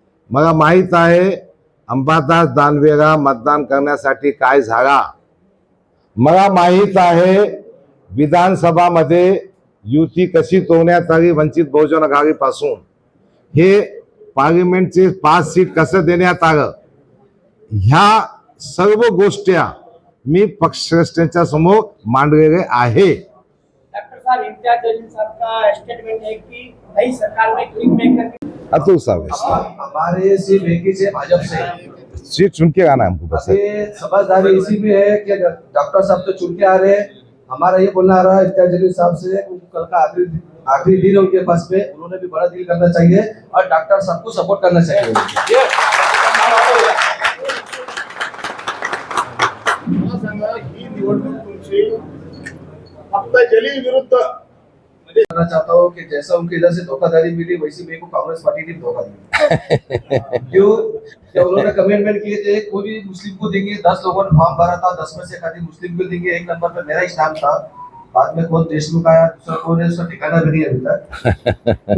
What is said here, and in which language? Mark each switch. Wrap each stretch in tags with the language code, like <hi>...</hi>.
<mr>मला माहित आहे अंबादास दानवेला मतदान करण्यासाठी काय झाला, मला माहित आहे विधानसभामध्ये युती कशी तोडण्यात आली, वंचित बहुजन आघाडीपासून हे पार्लिमेंटचे 5 सीट कसं देण्यात आलं, ह्या सर्व गोष्टी मी पक्षश्रेष्ठींच्या समोर मांडलेले आहे।</mr> <hi>डॉक्टर साहब, इम्तियाज जलील साहब का स्टेटमेंट है कि नई सरकार में किंग मेकर अतुल सावे हमारे सिर्फ एक ही से भाजपा से सीट चुन के आना हमको बस है। ये समझदारी इसी में है कि डॉक्टर साहब तो चुन के आ रहे हैं। हमारा ये बोलना आ रहा है इम्तियाज जलील साहब से, कल का आखिरी दिन है उनके पास में, उन्होंने भी बड़ा डील करना चाहिए और डॉक्टर साहब को सपोर्ट करना चाहिए।</hi> <mr>मला सांगा, ही निवडणूक तुमची फक्त जलील विरुद्ध</mr> <hi>करना चाहता हूँ कि जैसा उनके इधर से धोखाधड़ी मिली, वैसी मेरे को कांग्रेस पार्टी ने धोखा दिया। क्यों? क्या उन्होंने कमिटमेंट किए थे कोई भी मुस्लिम को देंगे, 10 लोगों ने फॉर्म भरा था, 10 में से खाली मुस्लिम को देंगे, 1 नंबर पर मेरा ही नाम था। बाद में कौन देशमुख आया, दूसरा कौन है, उसका ठिकाना भी नहीं अभी तक।</hi>